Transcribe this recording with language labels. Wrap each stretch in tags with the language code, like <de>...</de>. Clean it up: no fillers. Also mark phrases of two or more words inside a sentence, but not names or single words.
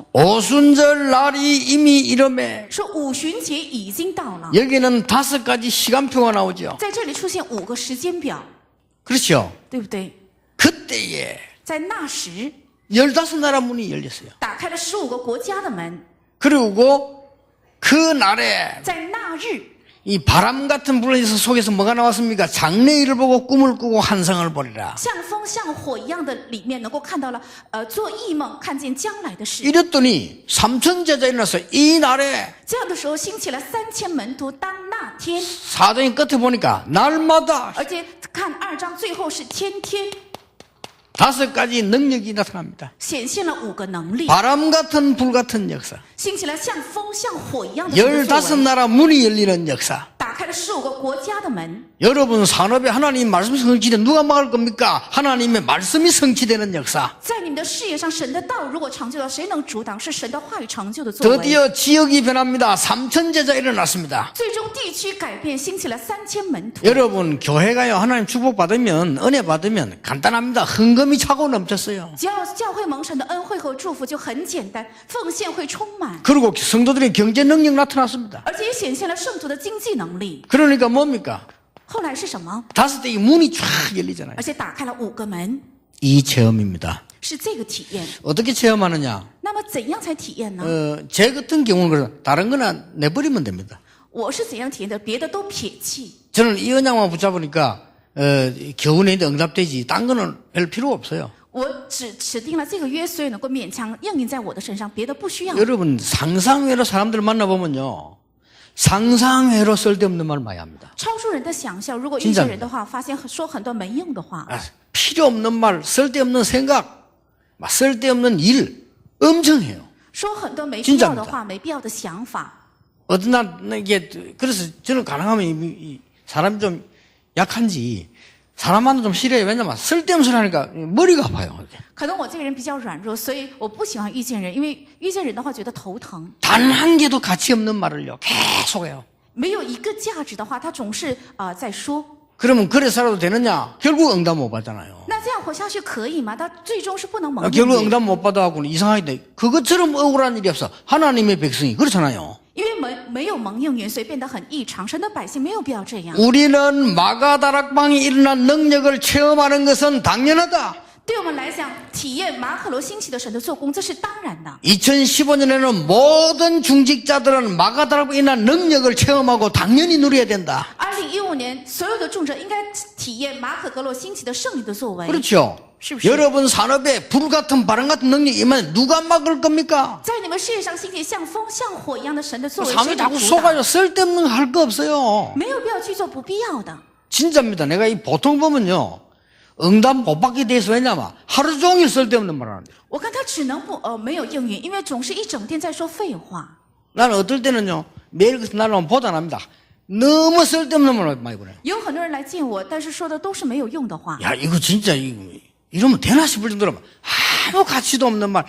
<ko>오순절 날이 이미 이름에</ko> <zh>说五旬节已经到了，</zh> <ko>여기는 5가지 시간표가 나오죠.</ko> <zh>在这里出现5个时间表，</zh> <ko>그렇죠?</ko> <zh>对不对？</zh> <ko>그때에</ko> <zh>在那时</zh> <ko>15나라 문이 열렸어요.</ko> <zh>打开了15个国家的门，</zh> <ko>그리고 그 날에</ko> <zh>在那日</zh> <ko>이 바람 같은 불의 속에서 뭐가 나왔습니까? 장래일을 보고 꿈을 꾸고 환상을 보리라.</ko> <zh>像风像火一样的里面能够看到了做异梦看见将来的事。</zh> <ko>이랬더니 3천 제자 일어났어요. 이 날에</ko> <zh>这样的时候兴起了3000门徒，当那天，</zh> <ko>사도행 끝에 보니까 날마다</ko> <zh>而且看2章最后是天天</zh> <ko>5가지 능력이 나타납니다.</ko> <zh>显现了5个能力，</zh> <ko>바람 같은 불 같은 역사.</ko> <zh>兴起了像风像火一样的神的作为，</zh> <ko>15나라 문이 열리는 역사.</ko> <zh>打开了15个国家的门。</zh> <ko>여러분 산업에 하나님 말씀이 성취되 누가 막을 겁니까? 하나님의 말씀이 성취되는 역사.</ko> <zh>在你们的事业上，神的道如果成就了，谁能阻挡？是神的话语成就的作为。</zh> <ko>드디어 지역이 변합니다. 3천 제자 일어났습니다.</ko> <zh>最终地区改变，兴起了3000门徒。</zh> <ko>여러분 교회가요 하나님 축복 받으면 은혜 받으면 간단합니다. 헌금이 차고 넘쳤어요.</ko> <zh>只要教会蒙神的恩惠和祝福，就很简单，奉献会充满，</zh> <ko>그리고 성도들의 경제 능력 나타났습니다.</ko> <zh>而且也显现了圣徒的经济能力。</zh> <ko>그러니까 뭡니까?</ko> <zh>后来是什么？</zh> <ko>5대의 문이 쫙 열리잖아요.</ko> <zh>而且打开了5个门，</zh> <ko>이 체험입니다.</ko> <zh>是这个体验。</zh> <ko>어떻게 체험하느냐?</ko> <zh>那么怎样才体验呢？</zh> <ko>제 같은 경우는 그래서 다른 거나 내버리면 됩니다.</ko> <zh>我是怎样体验的？别的都撇弃。</zh> <ko>저는 이 언약만 붙잡으니까 겨우내는데 응답되지. 딴 거는 별 필요 없어요.</ko> <zh>我只指定了这个约，所以能够勉强应用在我的身上，别的不需要。</zh> <ko>여러분 상상외로 사람들을 만나보면요. 상상외로 쓸데없는 말 많이 합니다.</ko> <zh>超出人的想象，如果遇见人的话，发现说很多没用的话，</zh> <ko>필요 없는 말, 쓸데없는 생각, 막 쓸데없는 일 엄청 해요.</ko> <zh>说很多没必要的话，没必要的想法。</zh> <ko>어떤 날 이게 그래서 저는 가능하면 이 사람이 좀 약한지 사람만은 좀 싫어요. 왜냐면 쓸데없는 소리 하니까 머리가 아파요.</ko> <zh>可能我这个人比较软弱，所以我不喜欢遇见人，因为遇见人的话觉得头疼。</zh> <ko>단 한 개도 가치 없는 말을요 계속 해요.</ko> <zh>没有一个价值的话，他总是在说。</zh> <ko>그러면 그래 살아도 되느냐? 결국 응답 못 받잖아요.</ko> <zh>那这样活下去可以吗？他最终是不能蒙应</zh> <ko>결국</ko> <zh>允，</zh> <ko>응답 못 받아갖고는 이상하게 돼. 그것처럼 억울한 일이 없어. 하나님의 백성이 그렇잖아요.</ko> <zh>因为没有蒙应允，所以变得很异常。神的百姓没有必要这样。</zh> <ko>우리는 마가다락방이 일어난 능력을 체험하는 것은 당연하다.</ko> <zh>对我们来讲，体验马可罗兴起的神的做工，这是当然的。</zh> <ko>2015년에는 모든 중직자들은 마가다락방이 일어난 능력을 체험하고 당연히 누려야 된다.</ko> <zh>2015 年，所有的众者应该体验马可格罗兴起的胜利的作为。</zh> <ko>그렇죠.</ko> <zh>是不是？</zh> <ko>여러분 산업에 불 같은 바람 같은 능력이 임하면 누가 막을 겁니까?</ko> <zh>在你们事业上兴起像风像火一样的神的作为，谁</zh> <ko>사람이</ko> <zh>能</zh> <ko>자꾸</ko> <zh>阻挡？</zh> <ko>속아요. 쓸데없는 거 할 거 없어요.</ko> <zh>没有必要去做不必要的。</zh> <ko>진짜입니다. 내가 이 보통 보면요. 응답 못 받게 돼서 왜냐면 하루 종일 쓸데없는 말을 하는데.</ko> <zh>我看他只能没有应允，因为总是一整天在说废话。</zh> <ko>나는 어떨 때는요. 매일 같은 날은 보다 납니다. 너무 쓸데없는 말을 많이 보내요.</ko> <zh>有很多人来见我，但是说的都是没有用的话。</zh> <ko>야 이거 진짜 이러면 되나 싶을 정도로 아무 가치도 없는 말.</ko>